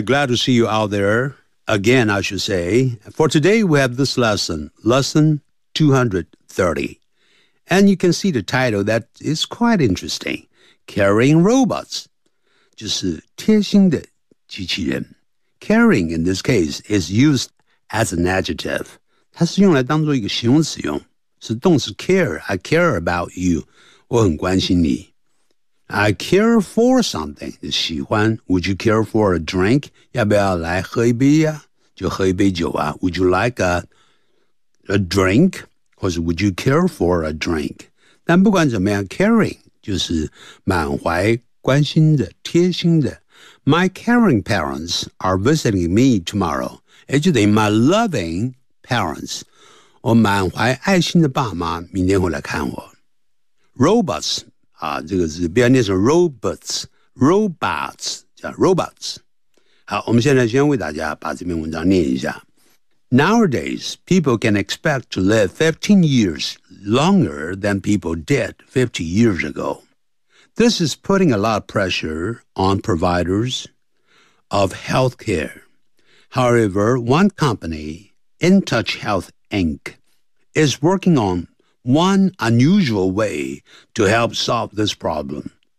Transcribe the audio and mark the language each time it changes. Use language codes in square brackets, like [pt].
[en] Glad to see you out there again, I should say. For today, we have this lesson, Lesson 230. And you can see the title that is quite interesting, Caring Robots. [zh] 就是贴心的机器人。 [en] Caring, in this case, is used as an adjective. [zh] 它是用来当作一个形容词用。是动词 care, [en] I care about you, [zh] 我很关心你。 [en] I care for something, [zh] 喜欢 [en] would you care for a drink? [zh] 要不要来喝一杯啊就喝一杯酒啊 [en] would you like a drink? [zh] 或是 [en] would you care for a drink? [zh] 但不管怎么样 caring, 就是满怀关心的贴心的。 [en] My caring parents are visiting me tomorrow, [zh] 也就等于 [en] my loving parents, [zh] 我满怀爱心的爸妈明天会来看我。 Robots, 啊这个字不要念成 robots, 叫 robots。好我们现在先为大家把这篇文章念一下。 [en] Nowadays, people can expect to live 15 years longer than people did 50 years ago. This is putting a lot of pressure on providers of healthcare. However, one company, InTouch Health Inc., is working on one unusual way to help solve this problem.